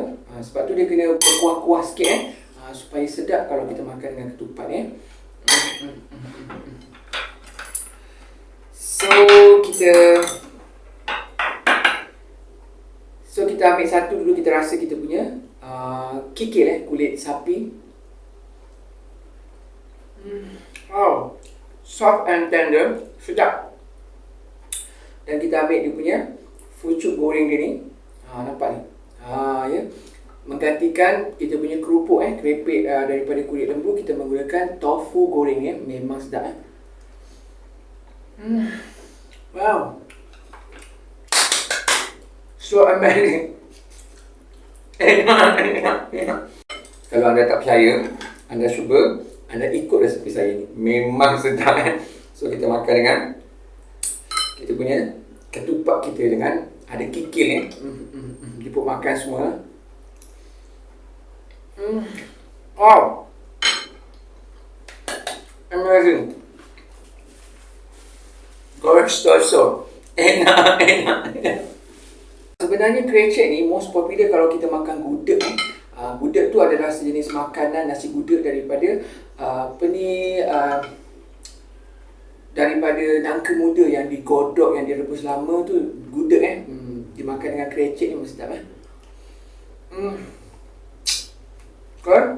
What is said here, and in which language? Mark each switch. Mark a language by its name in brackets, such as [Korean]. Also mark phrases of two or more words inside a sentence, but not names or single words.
[Malay] Sebab tu dia kena berkuah-kuah sikit supaya sedap kalau kita makan dengan ketupat [English] So kita [Malay] ambil satu dulu, kita rasa kita punya kikil kulit sapi. [English] Wow, soft and tender, sedap. [Malay] Dan kita ambil dia punya pucuk goreng dia ni. Nampak ni? Ya. Menggantikan kita punya kerupuk keripik daripada kulit lembu, kita menggunakan tofu goreng memang sedap Wow. [English] So amazing. [Malay] Kalau anda tak percaya, anda cuba, anda ikut resepi saya ni. Memang sedap So kita makan dengan kita punya ketupat kita dengan ada kikil jemput makan semua. [English] Wow, amazing. Gosh, so enak. [Malay] Sebenarnya kerecek ni [English] most popular [Malay] kalau kita makan gudeg Gudeg tu adalah sejenis makanan nasi gudeg daripada daripada nangka muda yang digodok, yang direbus lama tu, gudeg dimakan dengan kerecek ni mesti sedap Kan?